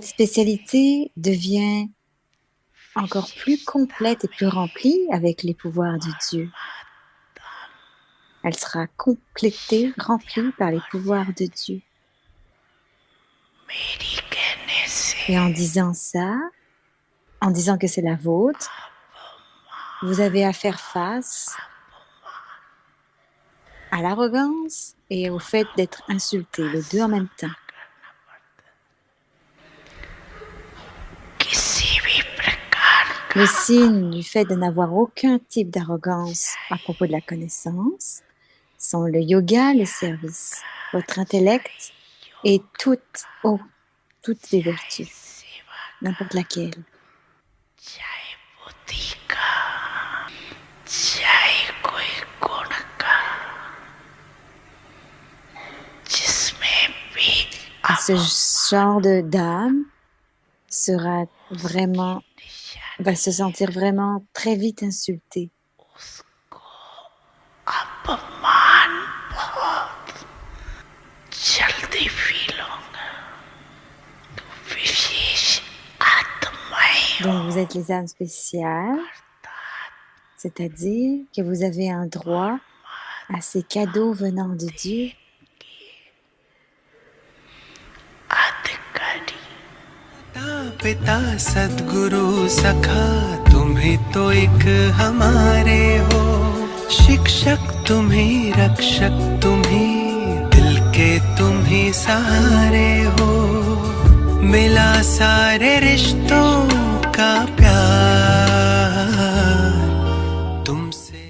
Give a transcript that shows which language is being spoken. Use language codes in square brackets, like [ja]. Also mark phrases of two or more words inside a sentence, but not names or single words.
[hi] समझते हैं [fr] spécialité devient encore plus [hi] विशेषता [fr] complète et plus [hi] में [fr] remplie avec les pouvoirs de Dieu. [hi] परमात्म [fr] Elle sera complétée, remplie [hi] शक्तियां [fr] par les [hi] बढ़ [fr] pouvoirs de [hi] जाती [fr] Dieu. [hi] मेरी कहने से [fr] Et en disant ça, en disant que c'est la vôtre, vous avez à faire face à l'arrogance et au fait [hi] दोनों [fr] d'être [hi] को [fr] insulté, [hi] का [fr] les deux en même temps. [hi] सामना करना पड़ता किसी भी प्रकार [fr] Le [hi] का [fr] signe du fait de n'avoir aucun type d'arrogance à [hi] चाहे [fr] propos de la connaissance sont le yoga, le service, [hi] का [fr] votre [hi] चाहे [fr] intellect et [hi] योग [fr] toutes, [hi] का [fr] oh, toutes les [hi] चाहे [fr] vertus, [hi] सेवा का [fr] n'importe laquelle. [hi] चाहे बुद्धि का चाहे कोई गुण का जिसमें भी [fr] Et ce [hi] अपमान [fr] genre de d'âme sera [hi] उसकी [fr] vraiment, va se [hi] निशानी [fr] sentir vraiment très vite insulté. [hi] उसको अपमान बहुत जल्दी फील होगा तो विशेष आत्माएं [fr] Donc [hi] हो [fr] vous êtes les âmes spéciales, [hi] अर्थात [fr] c'est-à-dire que vous avez un droit à ces [hi] परमात्मा [fr] cadeaux venant de Dieu. [hi] देन के अधिकारी माता पिता सद्गुरु सखा तुम्ही तो एक हमारे हो शिक्षक तुम्ही रक्षक तुम्ही दिल के तुम्ही सहारे हो मिला सारे रिश्तों का प्यार तुमसे